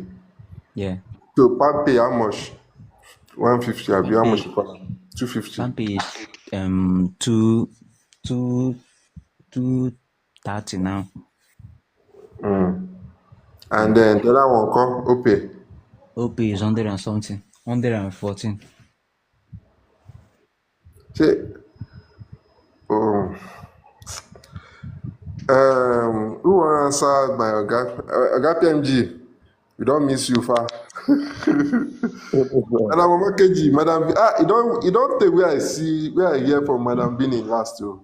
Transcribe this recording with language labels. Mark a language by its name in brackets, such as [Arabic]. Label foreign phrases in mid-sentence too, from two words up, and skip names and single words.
[Nigerian Pidgin] Yeah, So Palmpay how much? 150 abi how much Pampe, you call am? 250. Pampe is two, two, 230 now. And Yeah, then the other one come Opay. OP is 100 and something, 114. Say um who wan answer my oga? Oga PMG, we don miss you far. Madam Omokeji, Madam e don tey wey I see wey I hear from Madam Bini last o.